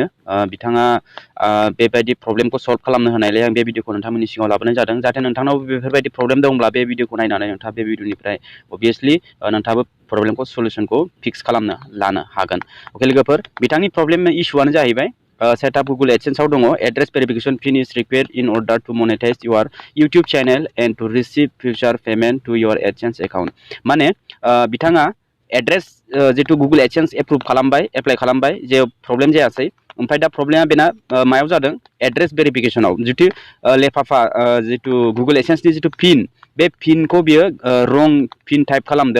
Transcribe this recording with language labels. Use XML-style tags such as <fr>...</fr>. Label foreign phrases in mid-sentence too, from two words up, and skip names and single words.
<brx>बिथाङा बेबायदि प्रब्लेमखौ सल्भ खालामनो होनायलाय आं बे भिडिअखौ नोंथांमोननि सिगाङाव लाबोनाय जादों। जाहाथे नोंथांनाव बेफोरबायदि प्रब्लेम दंब्ला बे भिडिअखौ नायनानै नोंथाङा बे भिडिअनिफ्राय अबभियासलि नोंथाङाबो प्रब्लेमखौ सलुसनखौ फिक्स खालामनो लानो हागोन। अके लोगोफोर, बिथांनि प्रब्लेम इस्युआनो जाहैबाय सेटआप गुगल एडसेन्सआव दङ</brx> <en>address verification pin is required in order to monetize your YouTube channel and to receive future payment to your AdSense account.</en> <brx>माने बिथाङा एड्रेस जितु गुगल एडसेन्स एप्लाइ खालामबाय जे प्रब्लेम जायासै। ओमफ्राय दा प्रब्लेमा बेना मायाव जादों?</brx> <en>address verification</en> <brx>जितु लेफाफा जितु गुगल एडसेन्सनि जितु पिन, बे पिनखौ बियो</brx> <en>wrong pin type</en> <brx>खालामदों।</brx>